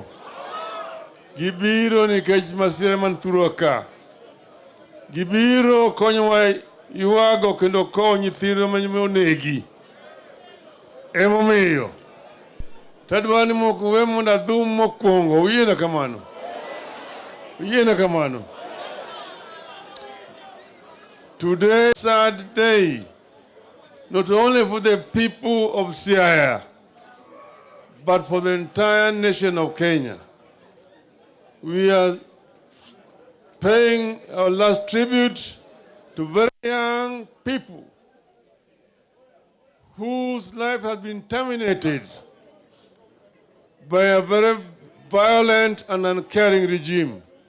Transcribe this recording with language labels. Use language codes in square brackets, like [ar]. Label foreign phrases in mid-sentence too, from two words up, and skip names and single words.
[luo] Gibiro nikech masira man thurwa ka. Gibiro konyowa ywago kendo kowo nyithindo monegi. Emomiyo tadwa ni moko we mondo adhum mokwongo. Uyiena kamano. [en] Today is a sad day, not only for the people of Siaya, but for the entire nation of Kenya. We are paying our last tribute to very young people whose life has been terminated by a very violent and uncaring regime.